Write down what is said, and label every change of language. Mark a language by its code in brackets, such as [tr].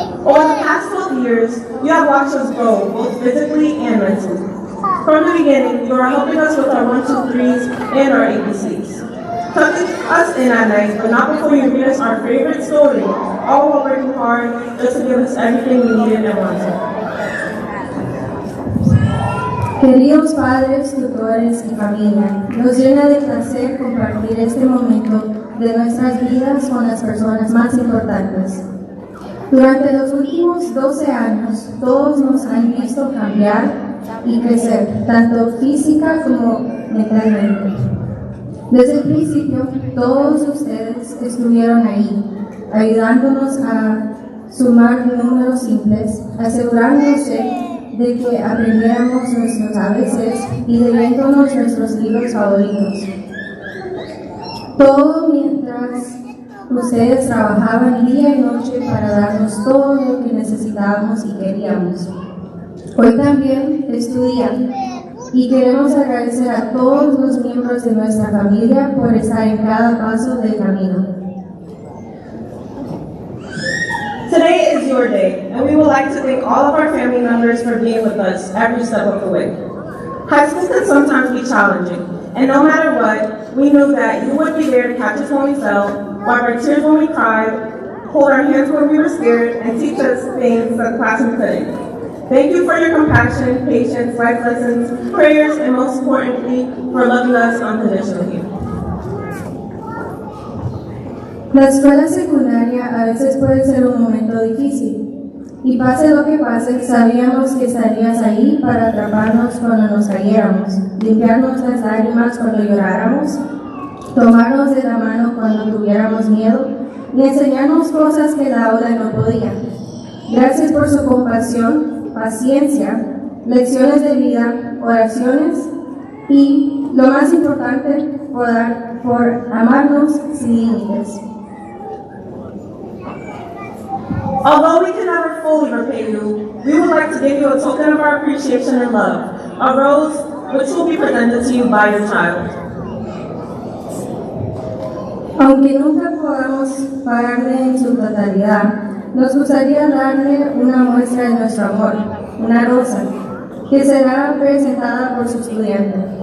[en] Over the past 12 years, you have watched us grow, both physically and mentally. From the beginning, you are helping us with our 1, 2, 3s and our ABCs. Tucking us in at night, but not before you read us our favorite story, all while working hard just to give us everything we needed and wanted. [es] Queridos padres, tutores y familia, nos llena de placer compartir este momento de nuestras vidas con las personas más importantes. Durante los últimos 12 años, todos nos han visto cambiar y crecer, tanto física como mentalmente. Desde el principio, todos ustedes estuvieron ahí, ayudándonos a sumar números simples, asegurándose de que aprendiéramos nuestros ABCs y leyéndonos nuestros libros favoritos. Todo mientras ustedes trabajaban día y noche para darnos todo lo que necesitábamos y queríamos. Hoy también estudian y queremos agradecer a todos los miembros de nuestra familia por estar en cada paso del camino. [en] Today is your day, and we would like to thank all of our family members for being with us every step of the way. High school can sometimes be challenging, and no matter what, we knew that you would be there to catch us when we fell, wipe our tears when we cried, hold our hands when we were scared, and teach us things that the classroom couldn't. Thank you for your compassion, patience, life lessons, prayers, and most importantly, for loving us unconditionally. [es] La escuela secundaria a veces puede ser un momento difícil, y pase lo que pase, sabíamos que estarías ahí para atraparnos cuando nos cayéramos, limpiarnos las lágrimas cuando lloráramos, tomarnos de la mano cuando tuviéramos miedo y enseñarnos cosas que la aula no podía. Gracias por su compasión, paciencia, lecciones de vida, oraciones y, lo más importante, por amarnos sin límites. [en] Although we can never fully repay you, we would like to give you a token of our appreciation and love, a rose which will be presented to you by your child. [es] Aunque nunca podamos pagarle en su totalidad, nos gustaría darle una muestra de nuestro amor, una rosa, que será presentada por su estudiante.